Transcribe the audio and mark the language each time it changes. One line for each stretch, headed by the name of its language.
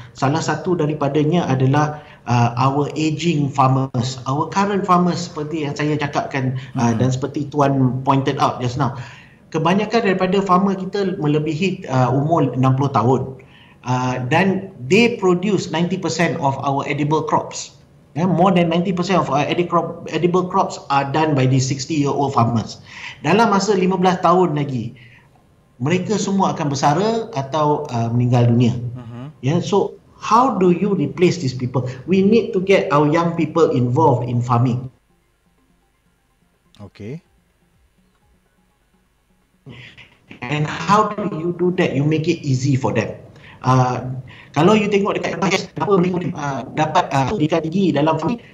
Malay: Salah satu daripadanya adalah
English: our aging farmers, our current farmers,
Malay: seperti yang saya cakapkan dan seperti Tuan
English: pointed out just now.
Malay: Kebanyakan daripada farmer kita melebihi umur 60 tahun dan
English: they produce 90% of our edible crops. More than 90% of our edible crops are done by these 60-year-old farmers.
Malay: Dalam masa 15 tahun lagi, mereka semua akan bersara atau meninggal dunia. So
English: How do you replace these people? We need to get our young people involved in farming. Okay. And how do you do that? You make it easy for them.
Malay: Kalau you tengok dekat Bangladesh, kenapa mereka dapat pendidikan tinggi dalam farming?